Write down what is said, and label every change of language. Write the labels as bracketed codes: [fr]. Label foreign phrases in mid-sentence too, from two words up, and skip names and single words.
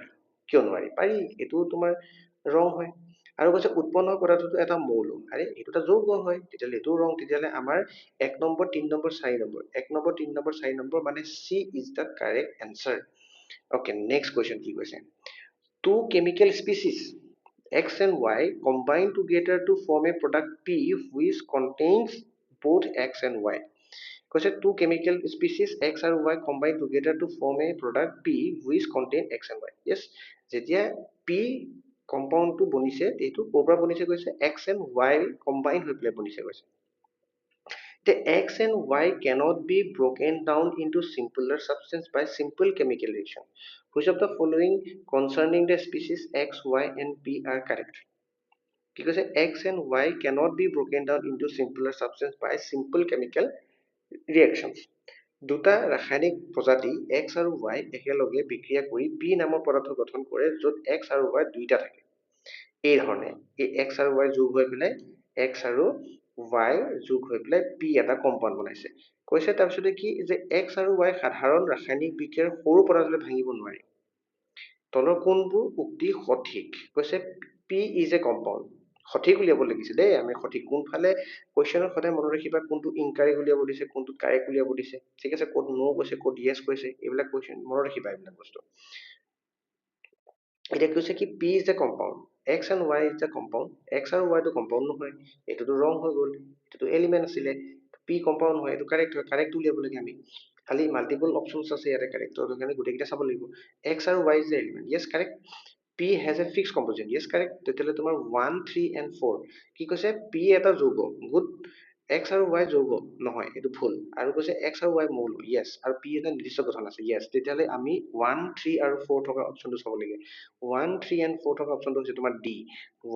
[as] কিয় নোৱাৰি? পাৰি, এইটো তোমাৰ ৰং হয়। আৰু কৈছে উৎপন্ন হোৱা পদাৰ্থটো এটা মৌল। আৰে এইটো এটা যৌগ হয়, তেতিয়াহ'লে এইটো ৰং। তেতিয়াহ'লে আমাৰ 1 নম্বৰ 3 নম্বৰ 4 নম্বৰ 1 নম্বৰ 3 নম্বৰ 4 নম্বৰ মানে [en] C is the correct answer. Okay, next question [as] কি কৈছে? [en] two chemical species X and Y combine together to form a product P which contains both X and Y। কৈছে two chemical species X আৰু Y combine together to form a product P which contain X and Y। Yes, [as] যেতিয়া P কম্পাউণ্ডটো বনিছে এইটো ক'ৰ পৰা বনিছে কৈছে? [en] X and Y combine [as] হৈ পেলাই বনিছে কৈছে। [en] The X and Y cannot be broken down into simpler substance by simple chemical reaction. Which of the following concerning the species X, Y and P are correct? [as] কি কৈছে? [en] X and Y cannot be broken down into simpler substance by simple chemical reactions। [as] দুটা ৰাসায়নিক প্ৰজাতি X আৰু Y একেলগে বিক্ৰিয়া কৰি P নামৰ পদাৰ্থ গঠন কৰে য'ত X আৰু Y দুইটা থাকে। এই ধৰণে এই X আৰু Y যোগ হৈ পেলাই X আৰু Y যোগ হৈ পেলাই P এটা কম্পাউণ্ড বনাইছে। কৈছে তাৰপিছতে কি যে X আৰু Y সাধাৰণ ৰাসায়নিক বিক্ৰিয়াৰ সৰু পদাৰ্থলৈ ভাঙিব নোৱাৰি। তলৰ কোনবোৰ উক্তি সঠিক? কৈছে [en] P is a compound. [as] সঠিক উলিয়াব লাগিছে দেই। আমি সঠিক কোনফালে কুৱেশ্যনত সদায় মনত ৰাখিবা কোনটো ইনকাৰেক্ট উলিয়াব দিছে, কোনটো কাৰেক্ট উলিয়াব দিছে। ঠিক আছে, ক'ত নো কৈছে, ক'ত য়েছ কৈছে, এইবিলাক কুৱেশ্যন মনত ৰাখিবা এইবিলাক বস্তু। এতিয়া কৈছে কি [en] P is a compound, X and Y is a compound. [as] X আৰু Y টো কম্পাউণ্ড নহয়, এইটোতো ৰং হৈ গ'ল, এইটোতো এলিমেণ্ট আছিলে। P কম্পাউণ্ড হয়, এইটো কাৰেক্ট হয়, কাৰেক্ট উলিয়াব লাগে আমি। খালি [en] multiple options [as] আছে ইয়াতে কাৰেক্টৰ কাৰণে গোটেইকেইটা চাব লাগিব। [en] X আৰু Y is a element. Yes correct. P has a fixed composition. Yes, correct. [as] তেতিয়াহ'লে তোমাৰ 1, 3 and 4 কি কৈছে? P এটা যৌগ। গুড। X আৰু Y যৌগ নহয়, এইটো ভুল। আৰু কৈছে X আৰু Y মৌল। য়েছ। আৰু P এটা নিৰ্দিষ্ট গঠন আছে। য়েছ। তেতিয়াহ'লে আমি 1, 3 আৰু 4 থকা অপশ্যনটো চাব লাগে। 1, 3 and 4 থকা অপশ্যনটো হৈছে তোমাৰ D।